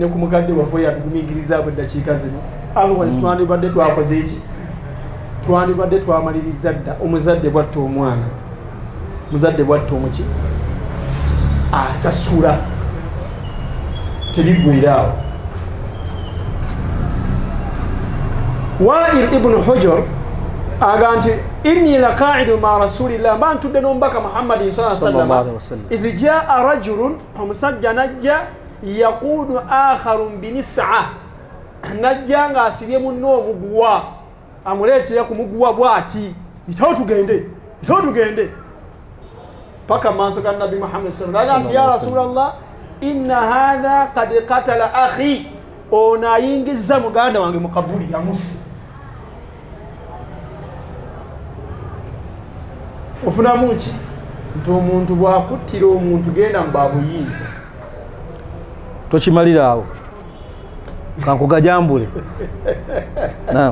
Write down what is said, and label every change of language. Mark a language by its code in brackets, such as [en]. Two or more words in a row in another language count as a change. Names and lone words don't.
[lg] ku mukadde waffe yatugumingiriza bwe ddakiika zino otherwise twandibadde twakoze eki twandibadde twamaliriza dda omuzadde bwatta omwana muzadde bwatta omuki asasula tebiggwiraawo. Wa'il ibn Hujr aga nti [ar] إني لقاعد مع رسول الله [lg] mba ntudde n'omubaka Muhammadin sallallahu [ar] عليه وسلم إذ جاء رجل [lg] omusajja najja [ar] يقود آخر بنسعة [lg] najja nga asibye munno omuguwa amuleetera ku muguwa bw'ati itawo tugende paka maaso ga Nabi Muhammad [ar] صلى الله عليه وسلم [lg] nti [ar] يا رسول الله إن هذا قد قتل أخي [lg] ono ayingizza muganda wange mu kabuli yamusse. Ofunamu ki nti omuntu bwakuttira omuntu genda mu babuyinza tokimalira awo kankugajambule naam